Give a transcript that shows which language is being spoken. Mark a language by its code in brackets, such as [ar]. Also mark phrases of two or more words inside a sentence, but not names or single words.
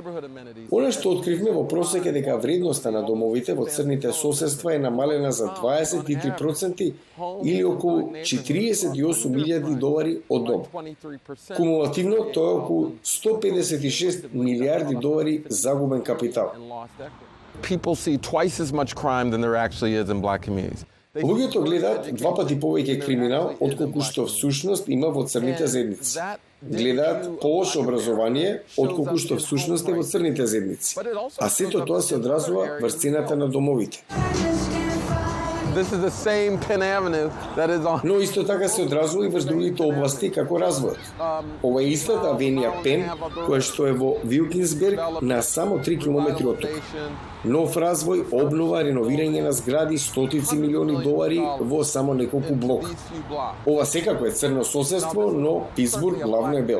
[mk] Она што откривме во просек е дека вредноста на домовите во црните соседства е намалена за 23% или околу 48.000 долари од дом. Кумулативно тоа е околу 156 милиарди долари загубен капитал. [en] People see twice as much crime than there actually is in black communities. [mk] Луѓето гледаат два пати повеќе криминал отколку што всушност има во црните заедници. Гледаат полошо образование отколку што всушност е во црните заедници. А сето тоа се одразува врз цената на домовите. [en] This is the same Penn Avenue that is on. [mk] Но исто така се одразува и врз другите области како развојот. Ова е истата авенија Пен, која што е во Вилкинсберг на само 3 километри од тука. Нов развој, обнова, реновирање на згради, стотици милиони долари во само неколку блока. Ова секако е црно соседство, но Питсбург главно е бел.